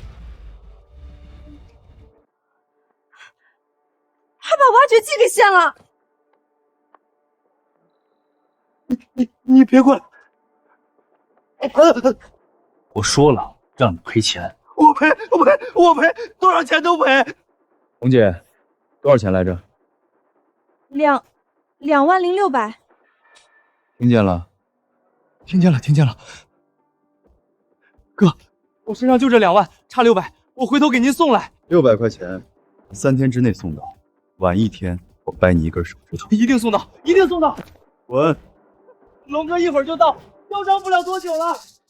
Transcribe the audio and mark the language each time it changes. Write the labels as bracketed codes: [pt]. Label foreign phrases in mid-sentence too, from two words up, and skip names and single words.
[zh] 他把挖掘機給掀了！你別過來！我說了，讓你賠錢。我賠，多少錢都賠。紅姐，多少錢來着 2萬0600。聽見了？聽見了。哥，我身上就這2萬，差600，我回頭給您送來。 600塊錢，3天之內送到，晚1天我掰你1根手指頭。一定送到，一定送到。滾！龍哥一會兒就到，囂張不了多久了。